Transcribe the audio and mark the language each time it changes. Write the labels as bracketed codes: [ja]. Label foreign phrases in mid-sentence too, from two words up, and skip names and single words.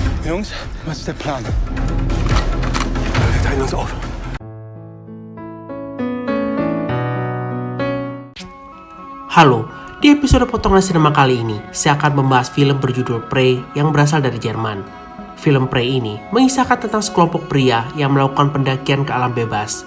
[de] Jungs, was ist der Plan? Wir teilen uns auf. [id] Halo, di episode Potongan Sinema kali ini, saya akan membahas film berjudul Prey yang berasal dari Jerman. Film Prey ini mengisahkan tentang sekelompok pria yang melakukan pendakian ke alam bebas.